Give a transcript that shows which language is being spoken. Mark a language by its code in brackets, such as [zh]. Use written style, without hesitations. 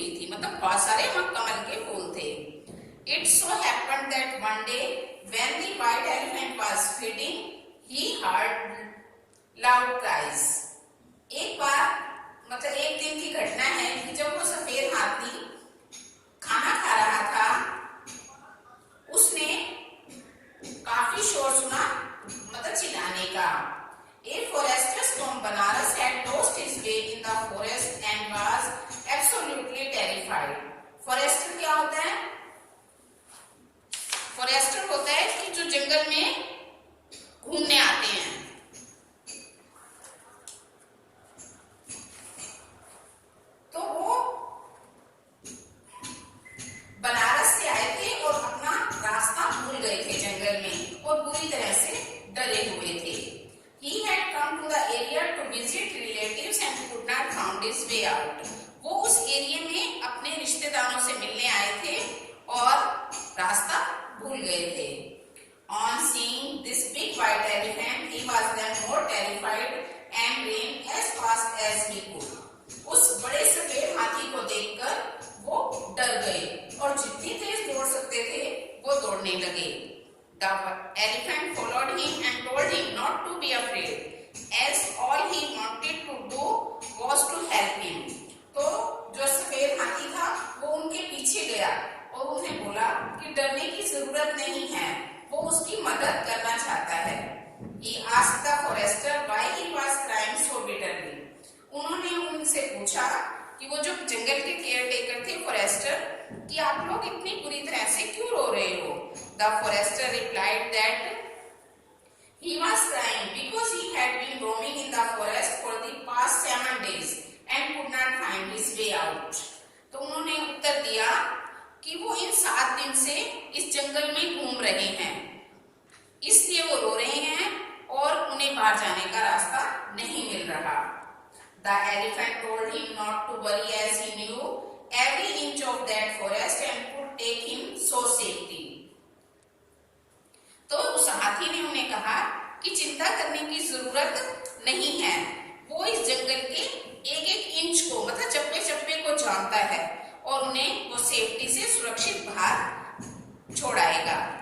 [hi] मतलब बहुत सारे वहां कमल के फूल थे। [en] It so happened that one day when the white elephant was feeding, he heard loud cries. [hi] एक बार मतलब एक दिन की घटना है कि जब वो सफेद हाथी खाना खा रहा था, उसने काफी शोर सुना, मतलब चिल्लाने का। [en] A forester from Banaras had lost his way in the forest and was absolutely terrified. [hi] Forester क्या होता है? फॉरेस्टर होता है कि जो जंगल में घूमने आते हैं। तो वो बनारस से आए थे और अपना रास्ता भूल गए थे जंगल में और बुरी तरह से डरे हुए थे। [en] He had come to the area to visit relatives and could not found his way out. [hi] वो उस एरिया में अपने रिश्तेदारों से मिलने आए थे और रास्ता भूल गए थे। [en] On seeing this big white elephant, he was then more terrified and ran as fast as he could. [hi] उस बड़े सफेद हाथी को देखकर वो डर गए और जितनी तेज दौड़ सकते थे वो दौड़ने लगे। [en] The elephant followed him and told him not to be afraid, as all he wanted to do was to help him. [hi] तो जो सफेद हाथी था वो उनके पीछे गया और उन्हें बोला कि डरने की जरूरत नहीं है, वो उसकी मदद करना चाहता है। [en] He asked the forester why he was crying so bitterly. [hi] उन्होंने उनसे पूछा कि वो जो जंगल के केयर टेकर थे फॉरेस्टर, कि आप लोग इतनी बुरी तरह से क्यों रो रहे हो? [en] The forester replied that he was crying because he had been roaming in the forest for the past 7 days and could not find his way out. [hi] तो उन्होंने उत्तर दिया कि वो इन 7 दिन से इस जंगल में घूम रहे हैं, इसलिए वो रो रहे हैं और उन्हें बाहर जाने का रास्ता नहीं मिल रहा। [en] The elephant told him not to worry as he knew every inch of that forest and could take him so safely. [hi] तो उस हाथी ने उन्हें कहा कि चिंता करने की जरूरत नहीं है, वो इस जंगल के एक एक इंच को मतलब चप्पे चप्पे को जानता है और उन्हें वो सेफ्टी से सुरक्षित बाहर छोड़ाएगा।